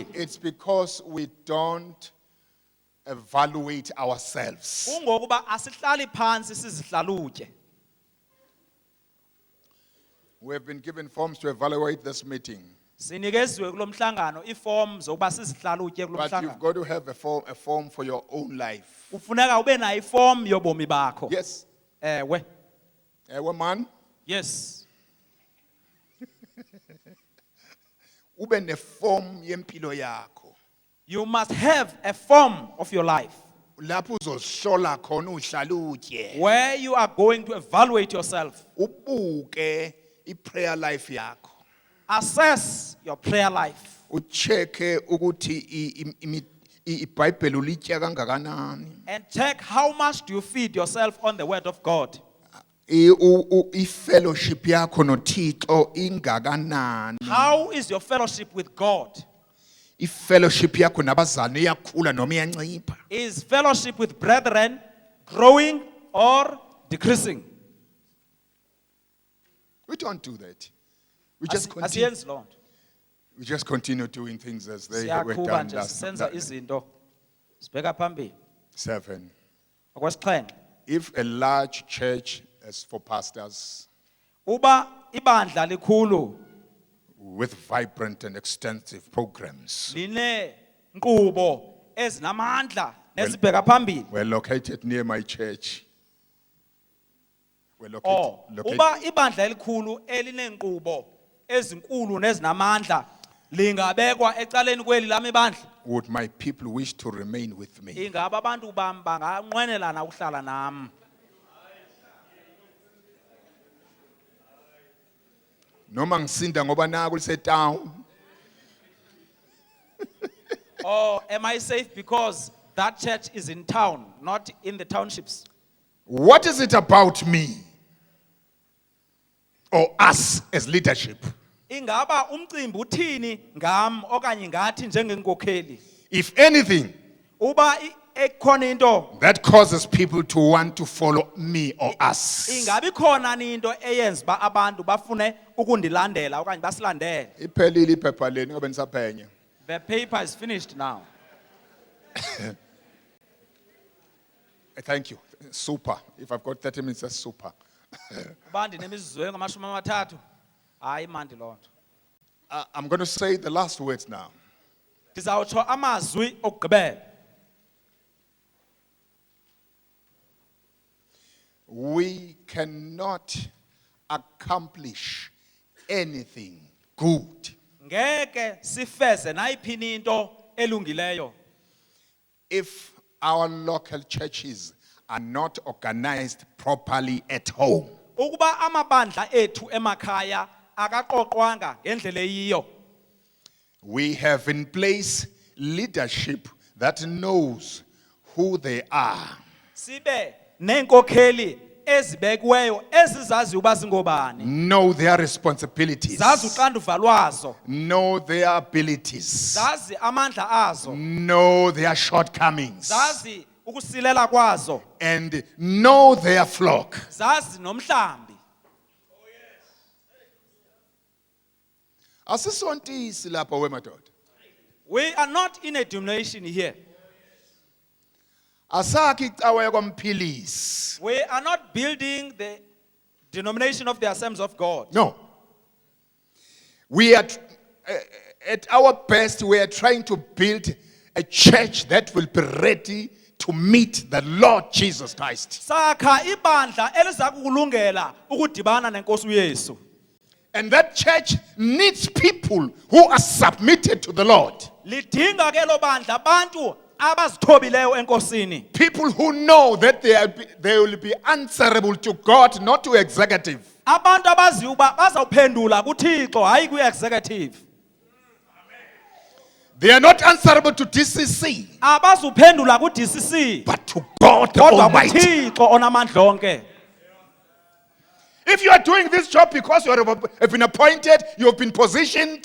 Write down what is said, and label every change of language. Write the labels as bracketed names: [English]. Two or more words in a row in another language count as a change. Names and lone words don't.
[English] It's because we don't evaluate ourselves. [Zulu] Kungokuba asihlali phansi sizihlalutye. [English] We have been given forms to evaluate this meeting. [Zulu] Sinikeziwe kulomhlangano iform zokuba sizihlalutye [English] But you've [Zulu] kulomhlangano. [English] got to have a form for your own life. [Xhosa] Ufuneka ube nayo iform yobomi bakho. [English] Yes. [Xhosa] Ewe. [English] Man, Yes. [Zulu] ube ne form yempilo yakho. [English] You must have a form of your life [Zulu] Lapho uzoshola khona uhlalutye. [English] where you are going to evaluate yourself. [Zulu] Ubuke i- [English] prayer life [Zulu] yakho. [English] Assess your prayer life. [Xhosa] Ucheke ukuthi iBhayibheli ulitya kangakanani. [English] And check how much do you feed yourself on the word of God. [Xhosa] I-fellowship yakho noThixo ingakanani. [English] How is your fellowship with God? [Zulu] I-fellowship yakho nabazalwane iyakhula noma iyancipha. [English] Is fellowship with brethren growing or decreasing? We don't do that. We just continue. [Xhosa] Asiyenzi loo nto. [English] We just continue doing things as they were [Xhosa] Siyaqhuba [English] done [Xhosa] nje [English] last [Xhosa] sisenza [English] time. [Zulu] izinto. Sibheka phambili. [English] 7. [Xhosa] Okwesixhenxe. [English] If a large church is for pastors [Xhosa] Uba ibandla likhulu [English] with vibrant and extensive programs, [Xhosa] line nkqubo ezinamandla nezibheka phambili. [English] we're located near my church. We're Oh, located [Xhosa] uba ibandla elikhulu elineenkqubo ezinkulu nezinamandla lingabekwa ecaleni kweli lami ibandla. [English] would my people wish to remain with me? [Xhosa] Ingaba abantu bam banganqwenelana ukuhlala nam. [Zulu] Noma ngisinda ngoba naku lisetown. [English] Or am I safe because that church is in town, not in the townships? What is it about me or us as leadership? [Xhosa] Ingaba umcimbi uthini ngam okanye ngathi njengenkokheli? [English] If anything, [Xhosa] Uba ekhona into [English] that causes people to want to follow me or us. [Xhosa] ingabi khona into eyenza ba abantu bafune ukundilandela okanye basilandele. Iphelile iphepha leni ngoba nisaphenya. [English] The paper is finished now. Thank you. Super. If I've got 30 minutes, that's super. [Xhosa] Uba ndinemizuzu engamashumi amathathu. Hayi mandi loo nto. [English] I'm going to say the last words now. [Xhosa] Ndizawutsho amazwi okugqibela. [English] We cannot accomplish anything good [Zulu] Ngeke sifeze nayiphi into elungileyo [English] if our local churches are not organized properly at home. [Xhosa] ukuba amabandla ethu emakhaya akaqoqwanga ngendlela eyiyo. [English] We have in place leadership that knows who they are. [Xhosa] Sibe nenkokheli ezibekiweyo ezizazi uba zingobani. [English] Know their responsibilities. [Xhosa] Zazi uxanduva lwazo. [English] Know their abilities. [Xhosa] Zazi amandla azo. [English] Know their shortcomings. [Xhosa] Zazi ukusilela kwazo. [English] And know their flock. [Xhosa] Zazi nomhlambi. [Zulu] Asisontisi lapha wemadoda. [English] We are not in a denomination here. [Xhosa] Asakhi icawa yakwamphilisi. [English] We are not building the denomination of the Assemblies of God. No. We are, at our best, we are trying to build a church that will be ready to meet the Lord Jesus Christ. [Xhosa] Sakha ibandla eliza kulungela ukudibana nenkosi uYesu. [English] And that church needs people who are submitted to the Lord. [Xhosa] Lidinga ke lo bandla abantu abazithobileyo enkosini. [English] People who know that they will be answerable to God, not to executive. [Xhosa] Abantu abaziyo uba bazawuphendula kuThixo hayi ku-executive. [English] They are not answerable to DCC, [Xhosa] Abazuphendula ku-DCC [English] but to God the [Xhosa] kodwa [English] Almighty. [Xhosa] kuThixo onamandla onke. [English] If you are doing this job because you have been appointed, you have been positioned,